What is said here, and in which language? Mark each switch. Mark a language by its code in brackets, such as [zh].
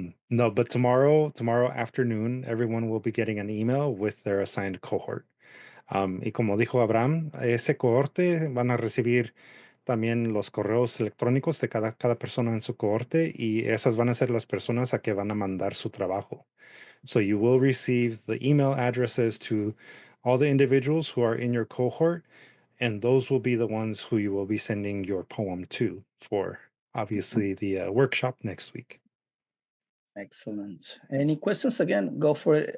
[en] No, but tomorrow afternoon, everyone will be getting an email with their assigned cohort. [es] Y como dijo Abraham, ese cohorte van a recibir también los correos electrónicos de cada persona en su cohorte, y esas van a ser las personas a que van a mandar su trabajo. [en] So you will receive the email addresses to all the individuals who are in your cohort, and those will be the ones who you will be sending your poem to for obviously the workshop next week. Excellent. Any questions? Again, go for it.